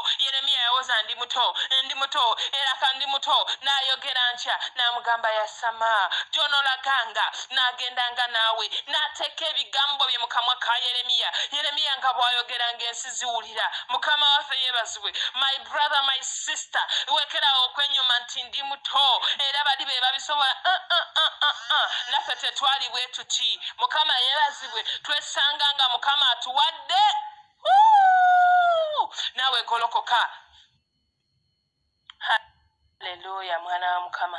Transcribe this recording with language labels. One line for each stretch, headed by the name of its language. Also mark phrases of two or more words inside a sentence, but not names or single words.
Ganda: Yeremiya yawoza ndi muto era kandi muto n'ayogera ntya n'amugamba yasama gy'onoolaganga n'agendanga naawe n'ateeka ebigambo bye mu kamwa ka Yeremiya nga bw'ayogeranga ensi ziwulira. Mukama waffe yeebazibwe.
English: My brother, my sister,
Ganda: weekerawo okwenyooma nti ndi muto era bali be babisobola. Naffe tetwali bwe tuti. Mukama yeebazibwe. Twesanga nga Mukama atuwadde. Naawe golokoka. Haleluya mwana wa Mukama.